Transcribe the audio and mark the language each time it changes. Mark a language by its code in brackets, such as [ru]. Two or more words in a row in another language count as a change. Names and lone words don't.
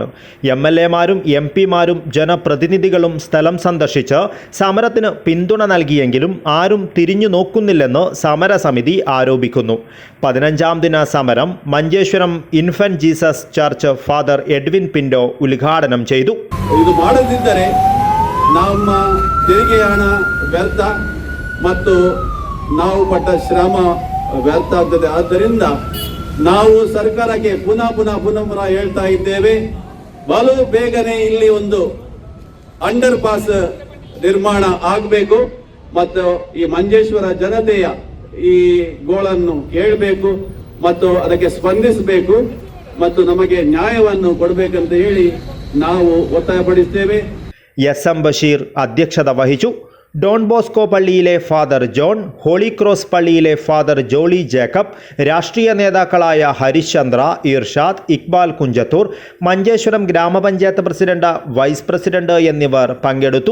[ml] MLA-മാരും MP-മാരും ജനപ്രതിനിധികളും സ്ഥലം സന്ദർശിച്ച് സമരത്തിന് പിന്തുണ നൽകിയെങ്കിലും ആരും തിരിഞ്ഞു നോക്കുന്നില്ലെന്ന് സമരസമിതി ആരോപിക്കുന്നു. 15ാം ദിന സമരം മഞ്ചേശ്വരം ഇൻഫന്റ് ജീസസ് ചർച്ച് ഫാദർ എഡ്വിൻ പിൻഡോ ഉദ്ഘാടനം ചെയ്തു. [kn] ಇದು ಮಾಡದಿದ್ದರೆ ನಮ್ಮ ತೆರಿಗೆ ಹಣ ವ್ಯರ್ಥ ಮತ್ತು ನಾವು ಪಟ್ಟ ಶ್ರಮ ವ್ಯರ್ಥ ಆಗ್ತದೆ. ಆದ್ದರಿಂದ ನಾವು ಸರ್ಕಾರಕ್ಕೆ ಪುನಃ ಹೇಳ್ತಾ ಇದ್ದೇವೆ, ಬಲು ಬೇಗನೆ ಇಲ್ಲಿ ಒಂದು [en] under pass [kn] ನಿರ್ಮಾಣ ಆಗಬೇಕು ಮತ್ತು ಈ ಮಂಜೇಶ್ವರ ಜನತೆಯ ಈ ಗೋಳನ್ನು ಕೇಳಬೇಕು ಮತ್ತು ಅದಕ್ಕೆ ಸ್ಪಂದಿಸಬೇಕು ಮತ್ತು ನಮಗೆ ನ್ಯಾಯವನ್ನು ಕೊಡಬೇಕಂತ ಹೇಳಿ ನಾವು ಒತ್ತಾಯಪಡಿಸುತ್ತೇವೆ. [ml] SM ബഷീർ അധ്യക്ഷത വഹിച്ചു. ഡോൺ ബോസ്കോ പള്ളിയിലെ ഫാദർ ജോൺ, ഹോളി ക്രോസ് പള്ളിയിലെ ഫാദർ ജോളി ജേക്കബ്, രാഷ്ട്രീയ നേതാക്കളായ ഹരിശ്ചന്ദ്ര, ഇർഷാദ്, ഇക്ബാൽ കുഞ്ചത്തൂർ, മഞ്ചേശ്വരം ഗ്രാമപഞ്ചായത്ത് പ്രസിഡന്റ്, വൈസ് പ്രസിഡന്റ് എന്നിവർ പങ്കെടുത്തു.